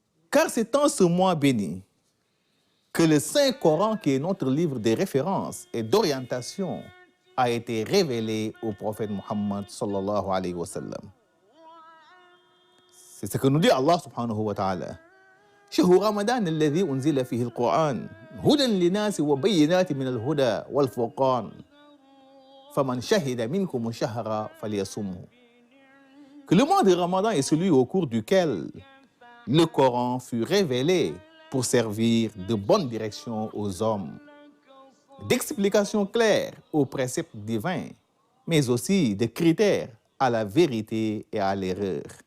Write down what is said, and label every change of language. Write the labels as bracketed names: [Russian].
[French] Car c'est en ce mois béni que le Saint-Coran, qui est notre livre de référence et d'orientation, a été révélé au prophète Muhammad [Arabic] sallallahu alayhi wa sallam. [French] C'est ce que nous dit Allah [Arabic] subhanahu wa ta'ala. شهر رمضان الذي أنزل فيه القرآن هدى للناس وبينات من الهدى والفرقان فمن شهد منكم الشهر فليصمه. [French] Que le mois de Ramadan est celui au cours duquel le Coran fut révélé pour servir de bonne direction aux hommes, d'explications claires aux préceptes divins, mais aussi de critères à la vérité et à l'erreur.